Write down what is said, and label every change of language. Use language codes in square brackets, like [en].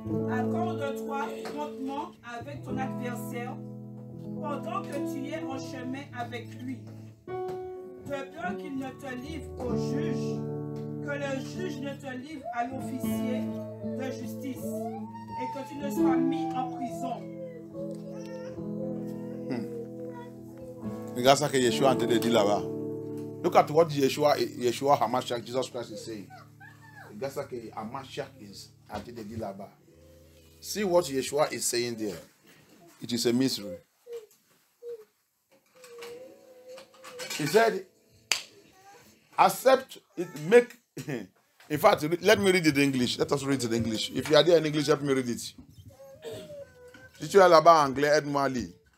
[fr] Accorde-toi promptement avec ton adversaire pendant que tu es en chemin avec lui, de peur qu'il ne te livre au juge, que le juge ne te livre à l'officier de justice et que tu ne sois mis en prison. Regarde ça que Yeshua a dit là-bas. [en] Look at what Yeshua HaMashiach, Jesus Christ is saying. [fr] Regarde ça que HaMashiach a dit là-bas. [en] See what Yeshua is saying there. It is a mystery. He said, accept it, make. In fact, let me read it in English. Let us read it in English. If you are there in English, help me read it. [fr] Si tu es là-bas en anglais, aide-moi à lire.